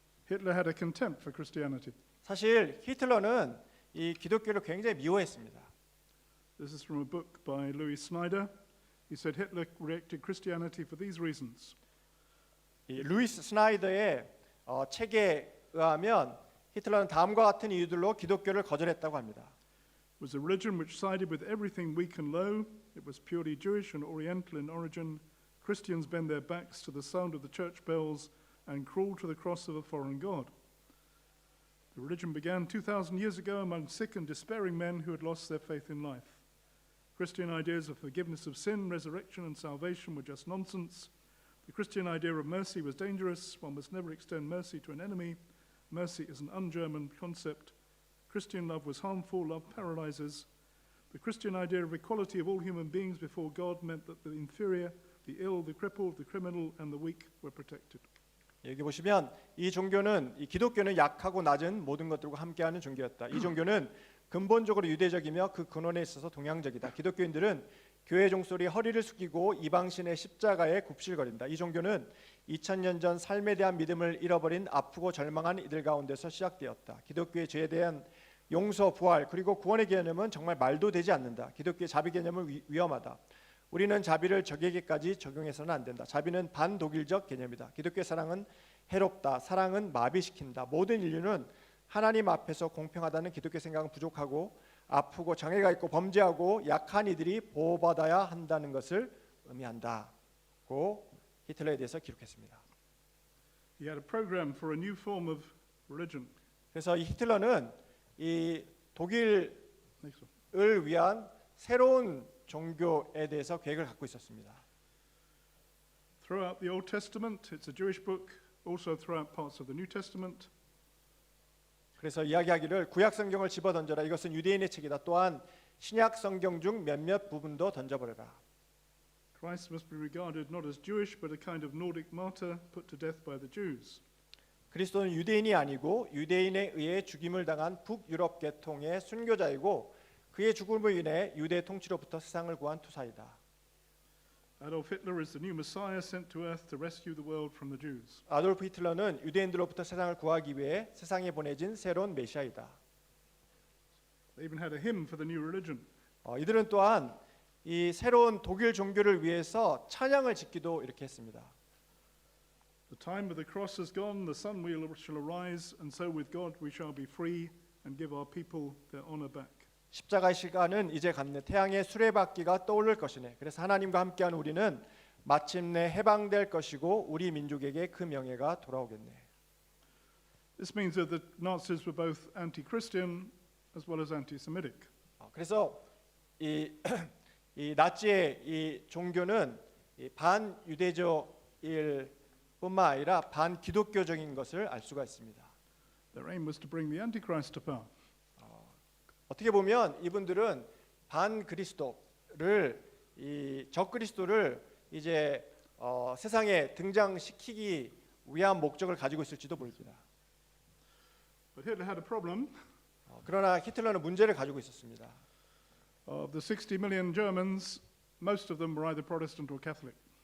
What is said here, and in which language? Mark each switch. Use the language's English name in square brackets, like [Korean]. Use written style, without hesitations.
[English] Hitler had a contempt for Christianity. [Korean] 사실 히틀러는 이 기독교를 굉장히 미워했습니다. [English] This is from a book by Louis Snyder. He said Hitler rejected Christianity for these reasons. [Korean] 이 루이스 스나이더의 책에 의하면 히틀러는 다음과 같은 이유들로 기독교를 거절했다고 합니다. [English] It was a religion which sided with everything weak and low. It was purely Jewish and Oriental in origin. Christians bend their backs to the sound of the church bells and crawl to the cross of a foreign god. The religion began 2,000 years ago among sick and despairing men who had lost their faith in life. Christian ideas of forgiveness of sin, resurrection, and salvation were just nonsense. The Christian idea of mercy was dangerous. One must never extend mercy to an enemy. Mercy is an un-German concept. Christian love was harmful. Love paralyzes. The Christian idea of equality of all human beings before God meant that the inferior, the ill, the crippled, the criminal, and the weak were protected. [Korean] 여기 보시면 이 종교는 이 기독교는 약하고 낮은 모든 것들과 함께하는 종교였다. 이 종교는 근본적으로 유대적이며 그 근원에 있어서 동양적이다. 기독교인들은 교회 종소리 허리를 숙이고 이방신의 십자가에 굽실거린다. 이 종교는 2000년 전 삶에 대한 믿음을 잃어버린 아프고 절망한 이들 가운데서 시작되었다. 기독교의 죄에 대한 용서, 부활 그리고 구원의 개념은 정말 말도 되지 않는다. 기독교의 자비 개념은 위험하다. 우리는 자비를 적에게까지 적용해서는 안 된다. 자비는 반독일적 개념이다. 기독교의 사랑은 해롭다. 사랑은 마비시킨다. 모든 인류는 하나님 앞에서 공평하다는 기독교 생각은 부족하고 아프고 장애가 있고 범죄하고 약한 이들이 보호받아야 한다는 것을 의미한다고 히틀러에 대해서 기록했습니다. [English] He had a program for a new form of religion. [Korean] 그래서 이 히틀러는 이 독일을 [English] Next one. [Korean] 위한 새로운 종교에 대해서 계획을 갖고 있었습니다. [English] Throughout the Old Testament, it's a Jewish book, also throughout parts of the New Testament. [Korean] 그래서 이야기하기를 구약 성경을 집어던져라. 이것은 유대인의 책이다. 또한 신약 성경 중 몇몇 부분도 던져버려라. [English] Christ must be regarded not as Jewish but a kind of Nordic martyr put to death by the Jews. [Korean] 그리스도는 유대인이 아니고 유대인에 의해 죽임을 당한 북유럽 계통의 순교자이고 그의 죽음으로 인해 유대 통치로부터 세상을 구한 투사이다. [English] Adolf Hitler is the new Messiah sent to earth to rescue the world from the Jews. [Korean] 아돌프 히틀러는 유대인들로부터 세상을 구하기 위해 세상에 보내진 새로운 메시아이다. [English] They even had a hymn for the new religion. [Korean] 이들은 또한 이 새로운 독일 종교를 위해서 찬양을 짓기도 이렇게 했습니다. [English] The time of the cross is gone, the sun shall arise, and so with God we shall be free and give our people their honor back. [Korean] 십자가의 시간은 이제 갔네. 태양의 수레바퀴가 떠오를 것이네. 그래서 하나님과 함께한 우리는 마침내 해방될 것이고 우리 민족에게 그 명예가 돌아오겠네. [English] This means that the Nazis were both anti-Christian as well as anti-Semitic. [Korean] 그래서 이 나치의 이 종교는 이 반유대적일 뿐만 아니라 반기독교적인 것을 알 수가 있습니다. [English] Their aim was to bring the Antichrist to power. [Korean] 어떻게 보면 이분들은 반그리스도를 이 적그리스도를 이제 세상에 등장시키기 위한 목적을 가지고 있을지도 모릅니다. [English] But Hitler had a problem. [Korean] 그러나 히틀러는 문제를 가지고 있었습니다. [English] Of the 60 million Germans, most of them were either Protestant or Catholic.